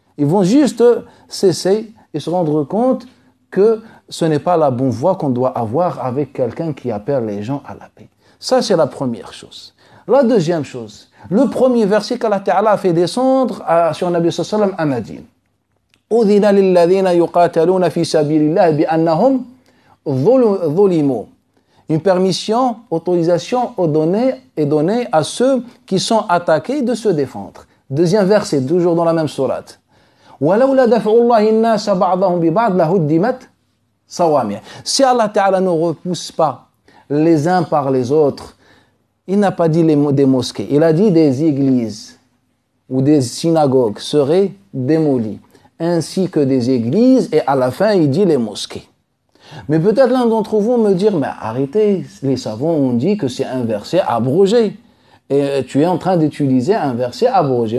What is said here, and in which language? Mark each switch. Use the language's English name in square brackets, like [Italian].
[French] Ils vont juste cesser et se rendre compte que ce n'est pas la bonne voie qu'on doit avoir avec quelqu'un qui appelle les gens à la paix. Ça, c'est la première chose. La deuxième chose, le premier verset qu'Allah Ta'ala a fait descendre sur Nabi sallallahu alayhi wa sallam à Médine. [Arabic] أذن للذين يقاتلون في سبيل الله بأنهم ظلموا. [French] Une permission, autorisation est donnée à ceux qui sont attaqués de se défendre. Deuxième verset, toujours dans la même sourate. [Arabic] ولولا دفع الله الناس بعضهم ببعض لهدمت صوامع. [French] Si Allah Ta'ala ne repousse pas les uns par les autres, il n'a pas dit des mosquées, il a dit des églises ou des synagogues seraient démolies, ainsi que des églises, et à la fin il dit les mosquées. Mais peut-être l'un d'entre vous me dire, mais arrêtez, les savants ont dit que c'est un verset abrogé, et tu es en train d'utiliser un verset abrogé.